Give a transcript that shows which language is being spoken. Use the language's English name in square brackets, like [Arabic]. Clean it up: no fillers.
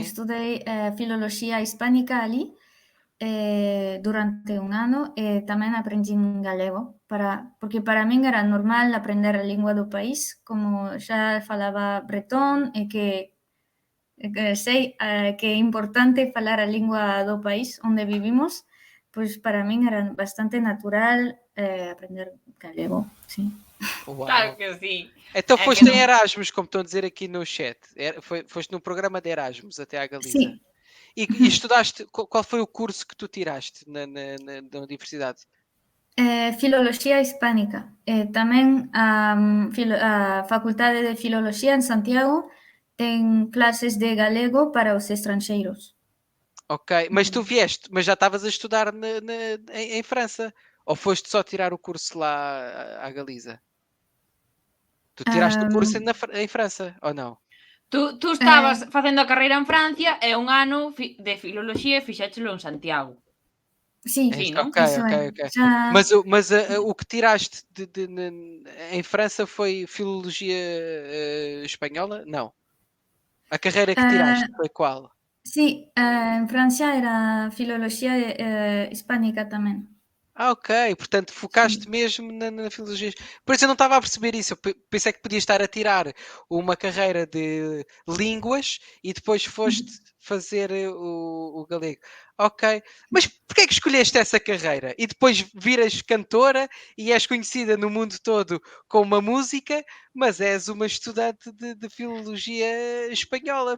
[Galician] estudei filoloxía hispánica ali durante un ano e tamén aprendín galego, porque para min era normal aprender a lingua do país, como xa falaba bretón e que sei que é importante falar a lingua do país onde vivimos, pois para min era bastante natural aprender galego, sí. [Portuguese] Uau. [Galician] Claro que sí. [Portuguese] Então [Galician] É que [Portuguese] foste em non- Erasmus, como estão a dizer aqui no chat. Foste num programa de Erasmus até à Galiza. [Galician] Sí. [Portuguese] E estudaste, qual foi o curso que tu tiraste na universidade? [Galician] Filoloxía hispánica. Tamén a Facultade de Filoloxía en Santiago ten clases de galego para os estranxeiros. [Portuguese] Ok, mas tu vieste, mas já estavas a estudar em França? Ou foste só tirar o curso lá à Galiza? Tu tiraste o curso em França, ou não? [Galician] Tú estabas facendo a carreira en Francia e un ano de filoloxía e fixéchelo en Santiago. Sí, Sí, non? Ok. Xa, [Portuguese] Mas o que tiraste em França foi filologia espanhola? Não. A carreira que tiraste foi qual? [Galician] sí, en Francia era filoloxía hispánica tamén. [Portuguese] Ok. Portanto, focaste mesmo na filologia. Por isso eu não estava a perceber isso. Eu pensei que podias estar a tirar uma carreira de línguas e depois foste fazer o galego. Ok. Mas porquê é que escolheste essa carreira? E depois viras cantora e és conhecida no mundo todo com uma música, mas és uma estudante de filologia espanhola.